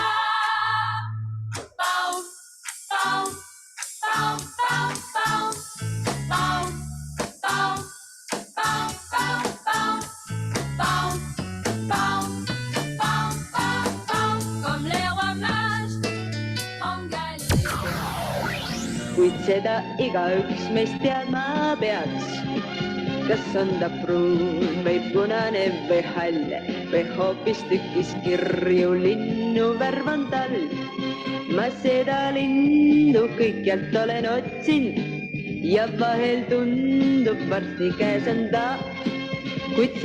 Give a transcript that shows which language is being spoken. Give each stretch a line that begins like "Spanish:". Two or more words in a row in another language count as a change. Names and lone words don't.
English: Bounce, bounce, bounce, bounce, bounce, bounce, bounce, bounce, bounce, bounce, bounce, bounce, bounce, bounce, bounce,
French: comme les rois mages en Galilée.
Estonian: Kuid seda igaüks meist teadma peaks. Kas on ta pruun või punane või hall või hoopistükkis kirju linnu värv on tal. Ma seda lindu kõikjalt olen otsinud ja vahel tundub varsti käes on ta.